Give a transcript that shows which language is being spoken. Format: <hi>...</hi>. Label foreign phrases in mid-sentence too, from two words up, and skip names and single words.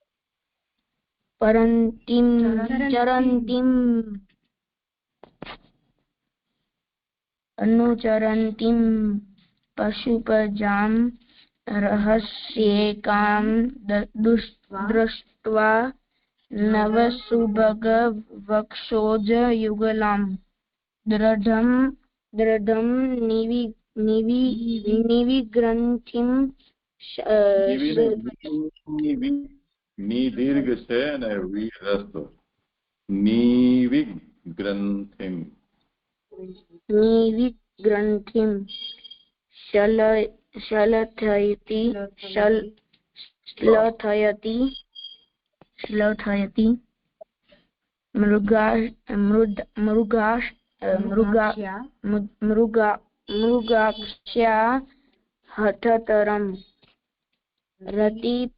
<sa>परन्तीं चरन्तीम् अनुचरन्तीं पशुपजां रहस्येकां दृष्ट्वा नवसुभगवक्षोजयुगलां दृढं निविग्रन्थिं</sa> <gu>ની દીર્ઘ છે અને વી રસ્વ નિવિગ્રંથિમ</gu> <sa>श्लथयति मृगाक्ष्या हठतरम् रति</sa>